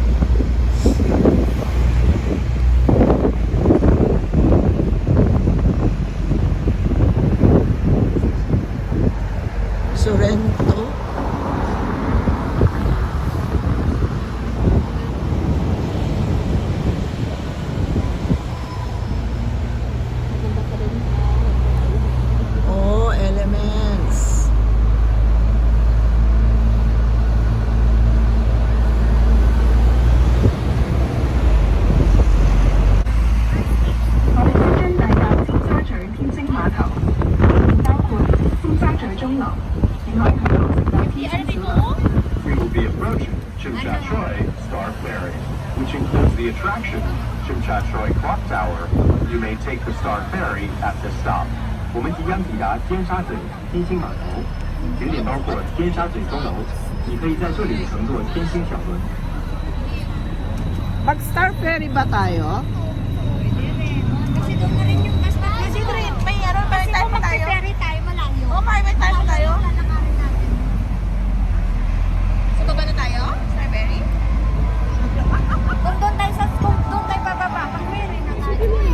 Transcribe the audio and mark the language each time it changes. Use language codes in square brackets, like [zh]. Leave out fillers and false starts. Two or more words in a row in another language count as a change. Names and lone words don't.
[tl] Sorrento. Maganda pa rin. Oh, elements. [en] We will be approaching Chimchachoy Star Ferry, which includes the attraction Chimchachoy Clock Tower. You may take the Star Ferry at this stop. [zh] 我们即将抵达尖沙咀天星码头，景点包括尖沙咀钟楼，你可以在这里乘坐天星小轮。 [tl] Mag Star Ferry ba tayo? Kasi doon na rin yung mas Kasi may ano, may Kasi time kung pa tayo. mag-ferry tayo, malayo. Oh, may time pa tayo. Lalakarin natin. So, baba na tayo? Star Ferry? Kung doon tayo sa kung doon tayo bababa, pag-ferry na tayo.